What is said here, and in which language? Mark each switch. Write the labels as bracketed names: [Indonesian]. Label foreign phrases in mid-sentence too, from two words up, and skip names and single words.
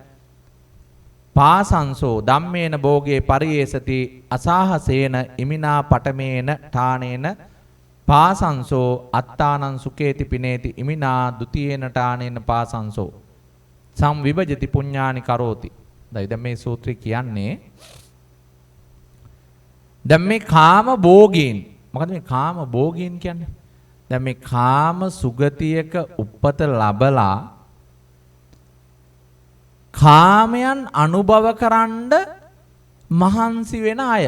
[Pali] පාසංසෝ ධම්මේන භෝගේ පරියේසති අසහසේන ඉමිනා පඨමේන ඨානේන පාසංසෝ අත්තානං සුකේති පිනේති ඉමිනා ဒ ුතියේන ඨානේන පාසංසෝ සංවිභජති පුඤ්ඤානි කරෝති. [Sinhala] දැන් මේ සූත්‍රය කියන්නේ දැන් මේ කාම භෝගීන් මොකද මේ කාම භෝගීන් කියන්නේ? දැන් මේ කාම සුගතියක උපත ලැබලා කාමයන් අනුභව කරන්න මහන්සි වෙන අය.